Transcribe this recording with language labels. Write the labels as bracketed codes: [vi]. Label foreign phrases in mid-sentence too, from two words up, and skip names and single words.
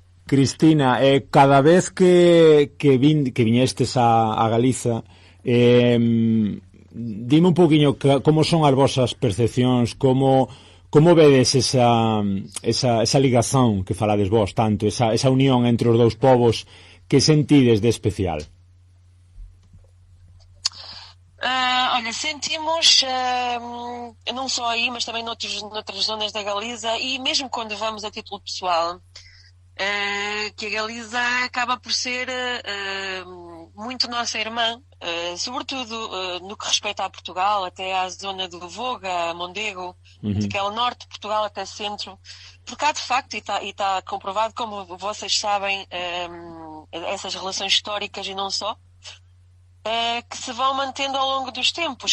[gl] Cristina, cada vez que viñestes a Galiza, dime un poquinho como son as vosas percepcións, como vedes esa ligazón que falades vos tanto, esa unión entre os dous povos, que sentides de especial? [pt] Olha, sentimos, não só aí, mas também noutras zonas da Galiza, e mesmo quando vamos a título pessoal, que a Galiza acaba por ser muito nossa irmã, sobretudo no que respeita a Portugal, até à zona do Voga, Mondego, daquele norte de Portugal até centro, porque há de facto, e está comprovado, como vocês sabem, essas relações históricas e não só, que se vão mantendo ao longo dos tempos.